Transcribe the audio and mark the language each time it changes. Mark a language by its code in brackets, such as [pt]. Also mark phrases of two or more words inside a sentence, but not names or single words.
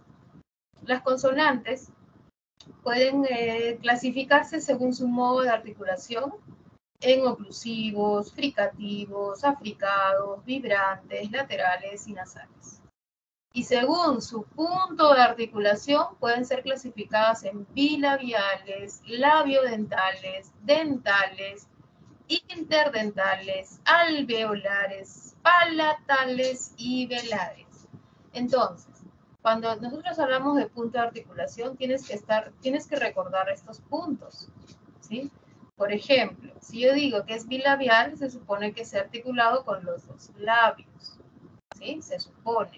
[es] Las consonantes pueden clasificarse según su modo de articulación en oclusivos, fricativos, africados, vibrantes, laterales y nasales. Y según su punto de articulación pueden ser clasificadas en bilabiales, labiodentales, dentales, interdentales, alveolares, palatales y velares. Entonces, cuando nosotros hablamos de punto de articulación, tienes que recordar estos puntos, ¿sí? Por ejemplo, si yo digo que es bilabial, se supone que sea articulado con los dos labios, ¿sí? Se supone.